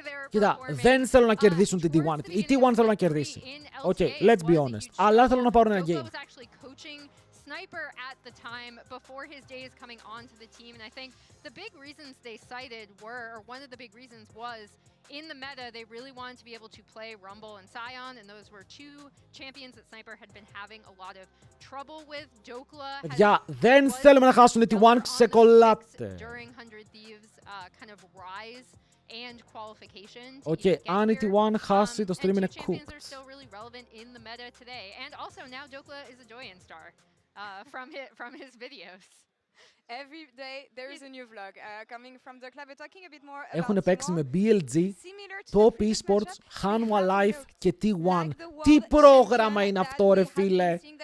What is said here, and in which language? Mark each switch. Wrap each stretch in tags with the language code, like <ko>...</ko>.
<el>Κοίτα, δεν θέλω να κερδίσουν την T1. Η T1 θέλω να κερδίσει.</el> <en>Okay, let's be honest.</en> <el>Αλλά θέλω να πάρουν ένα game.</el> <en>Sniper at the time before his days coming onto the team, and I think the big reasons they cited were, or one of the big reasons was, in the meta they really wanted to be able to play Rumble and Sion, and those were two champions that Sniper had been having a lot of trouble with. Dokla</en> <el>δεν θέλουμε να χάσουν τη T1, ξεκολλάτε.</el> <en>During 100 Thieves kind of rise and qualification.</en> <el>Okay, αν η T1 χάσει, το stream είναι cooked.</el> <en>Champions are still really relevant in the meta today, and also now Dokla is a Joyan star. From his videos. Every day there is a new vlog coming from Dokla. We're talking a bit more about</en> <el>έχουν παίξει με BLG, Top Esports, Hanwha Life και T1. Τι πρόγραμμα είναι αυτό, ρε φίλε!</el>